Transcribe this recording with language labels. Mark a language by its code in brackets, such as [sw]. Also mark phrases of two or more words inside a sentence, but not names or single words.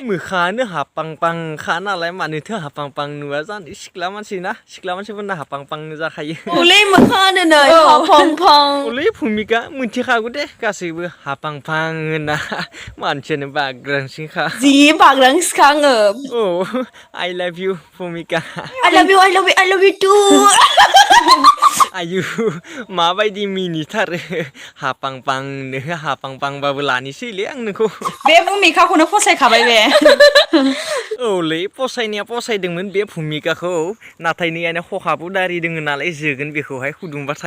[brx] मोखाङानो हापां पांखा नालाय मानोथो हापां पां नुवा जानो सिख्ला मानसि ना सिख्ला मानसिफोरना हापां पां जाखायो हलै मोखाङानो नै औ। हापां पां अलै भुमिका मिथिखागौ दे गासैबो हापां पां होनना मानसियानो बाग्रांसिखा जि बाग्रांसिखा आङो [en] औ I love you भुमिका I love you I love you I love you too [brx] आयु माबायदि मिनिथारो हापां पांनो हापां पांबाबो लानिसैलै आं नोंखौ बे भुमिखाखौनो फसायखाबाय बे औलै फसायनाया फसायदोंमोन बे भुमिकाखौ नाथाय नैयानो खखाबो दारि दोङो नालाय जोगोन बेखौहाय फुदुंबाथाय